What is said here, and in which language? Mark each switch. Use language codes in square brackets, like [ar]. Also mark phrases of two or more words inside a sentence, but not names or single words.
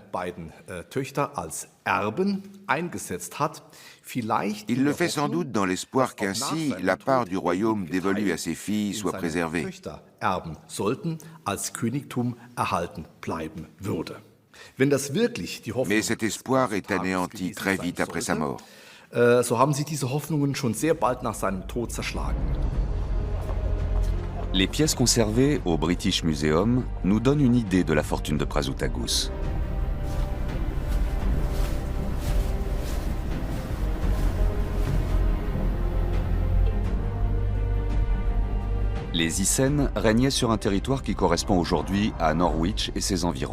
[fr] Il le fait sans doute dans l'espoir qu'ainsi la part du royaume dévolue à ses filles soit préservée. Mais cet espoir est anéanti très vite après sa mort. [de] So haben sie diese Hoffnungen schon sehr bald nach seinem Tod zerschlagen. [fr] Les pièces conservées au British Museum nous donnent une idée de la fortune de Prasutagus. Les Icènes régnaient sur un territoire qui correspond aujourd'hui à Norwich et ses environs.